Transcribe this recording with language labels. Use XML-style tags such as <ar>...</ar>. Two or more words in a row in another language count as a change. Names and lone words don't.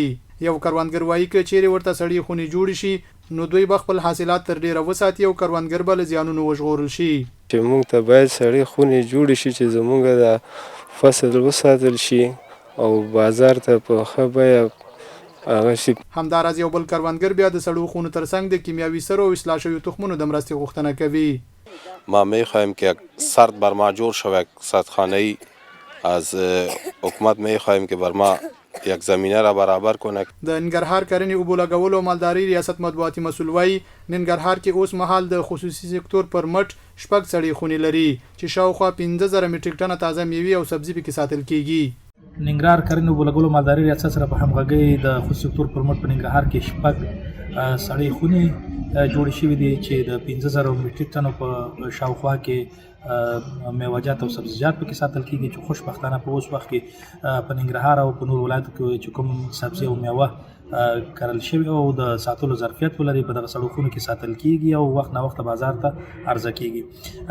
<ps>یو کروندګر وایي چې چیرې ورته سړې خونې جوړ شي نو دوی خپل حاصلات تر ډیره وساتي او کروندګر به له زیانونو وژغورل شي. چې موږ ته باید سړې خونې جوړې شي چې زموږ د فصل وساتل شي او بازار ته په ښه بیه همداراز یو بل کروندګر بیا د سړو خونو ترڅنګ د کیمیاوي سرو او اصلاح شویو تخمونو د مرستې غوښتنه کوي.</ps> <fa>ما میخوایم که یک سرد بر ما جور شود، سردخانه‌ای از حکومت میخوایم که بر ما یک زمینه را برابر کنه.</fa> <ps>د ننګرهار کرنې اوبو لګولو او مالداري ریاست مطبوعاتي مسؤل وایي ننګرهار کې اوس مهال د خصوصي سکتور پر مټ شپږ سړې خونې لري چې شاوخوا 15000 میټریک ټنه تازه میوې او سبزي پکې ساتل کیږي. ننګرهار کرنې اوبو لګولو مالداري ریاست سره په همغږۍ د خصوصي سکتور پر مټ په ننګرهار کې شپږ سړې خونې جوړې شوې دي چې د 15000 میټریک ټنو په شاوخوا کې میوه‌جات او سبزیجات پکې ساتل کیږي چې خوشبختانه په اوس وخت کې په ننګرهار او په نور ولایتو کې چې کوم سبزي او میوه کرل شوی او د ساتلو ظرفیت ولري په دغه سړو خونو کې ساتل کیږي او وخت نه وخت بازار ته عرضه کیږي.</ps>